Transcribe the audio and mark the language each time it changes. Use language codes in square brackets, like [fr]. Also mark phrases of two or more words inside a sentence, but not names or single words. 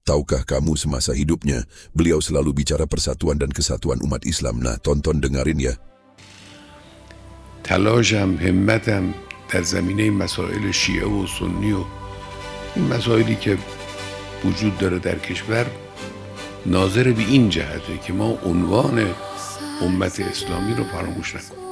[id] Tahukah kamu semasa hidupnya, beliau selalu bicara persatuan dan kesatuan umat Islam. Nah, tonton dengarin ya. [fa] تلاشم همتم در زمینه مسائل شیعه و سنی و این مسائلی که وجود داره در کشور ناظر به این جهته که ما عنوان امت اسلامی رو فراموش نکنیم.